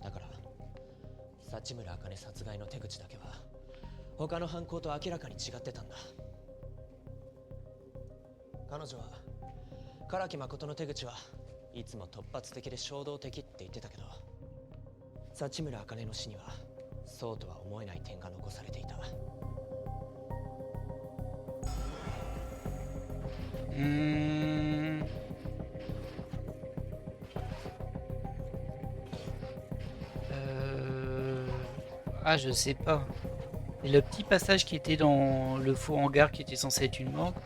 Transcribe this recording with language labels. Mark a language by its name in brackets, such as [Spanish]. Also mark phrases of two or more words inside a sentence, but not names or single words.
[Japanese] だから幸村茜殺害の手口だけは他の犯行と明らかに違ってたんだ。彼女は唐木誠の手口はいつも突発的で衝動的って言ってたけど、幸村茜の死にはそうとは思えない点が残されていた。 [French] Ah, je sais pas. Et le petit passage qui était dans le faux hangar qui était censé être une morgue.